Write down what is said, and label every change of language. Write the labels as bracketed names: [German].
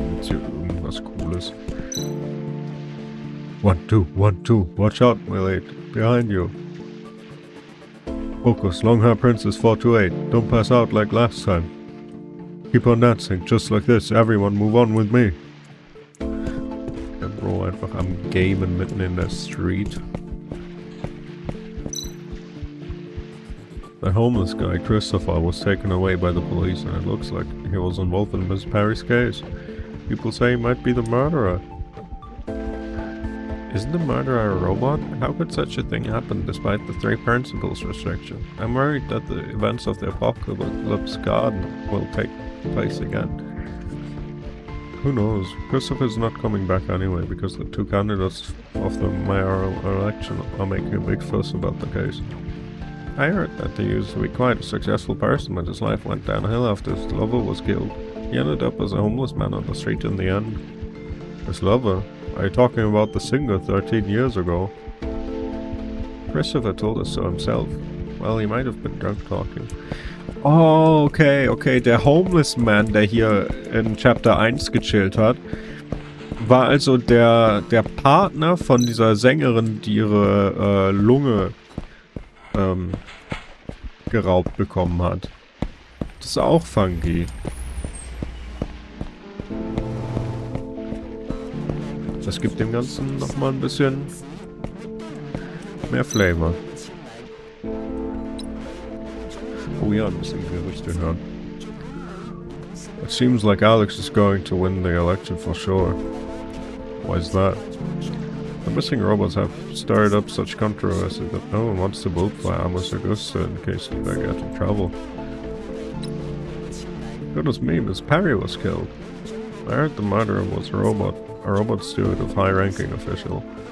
[German] Irgendwas Cooles. [English] 1, 2, 1, 2. Watch out, Milek. Behind you. Focus. Long hair princess 428. Don't pass out like last time. Keep on dancing, just like this. Everyone move on with me. [German] Der Bro einfach am Gamen mitten in der Street. [English] The homeless guy, Christopher, was taken away by the police, and it looks like he was involved in Miss Perry's case. People say he might be the murderer. Isn't the murderer a robot? How could such a thing happen despite the 3 principles restriction? I'm worried that the events of the Apocalypse Garden will take place again. Who knows? Christopher's not coming back anyway, because the 2 candidates of the mayoral election are making a big fuss about the case. I heard that he used to be quite a successful person, but his life went downhill after his lover was killed. He ended up as a homeless man on the street in the end. His lover? Are you talking about the singer 13 years ago? Christopher told us so himself. Well, he might have been drunk talking. Oh, okay. [German] Der Homeless Man, der hier in Chapter 1 gechillt hat, war also der Partner von dieser Sängerin, die ihre Lunge geraubt bekommen hat. Das ist auch funky. Das gibt dem Ganzen nochmal ein bisschen mehr Flavor. Oh ja, ein bisschen Gerüchte hören. [English] It seems like Alex is going to win the election for sure. Why is that? The missing robots have stirred up such controversy that no one wants to vote for Amos Augusta in case they get in trouble. Goodness me, Miss Perry was killed. I heard the murderer was a robot steward of high-ranking official.